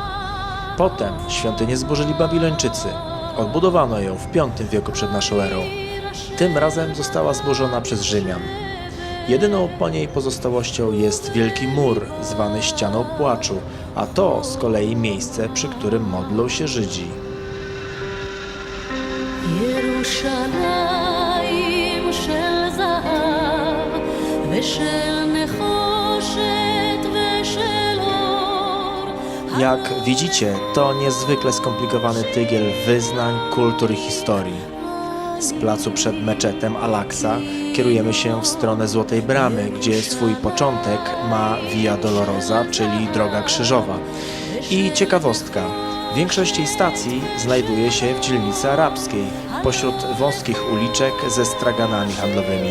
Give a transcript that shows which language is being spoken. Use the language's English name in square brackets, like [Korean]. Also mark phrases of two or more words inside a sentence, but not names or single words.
[Polish] Potem świątynię zburzyli Babilończycy. Odbudowano ją w V wieku przed naszą erą. Tym razem została zburzona przez Rzymian. Jedyną po niej pozostałością jest Wielki Mur, zwany Ścianą Płaczu, a to z kolei miejsce, przy którym modlą się Żydzi. [Hebrew] ירושלים של זהב ושל נחושת ושל אור. [Polish] Jak widzicie, to niezwykle skomplikowany tygiel wyznań, kultur i historii. Z placu przed meczetem Al-Aqsa kierujemy się w stronę Złotej Bramy, gdzie swój początek ma Via Dolorosa, czyli Droga Krzyżowa. I ciekawostka, większość jej stacji znajduje się w dzielnicy arabskiej, pośród wąskich uliczek ze straganami handlowymi.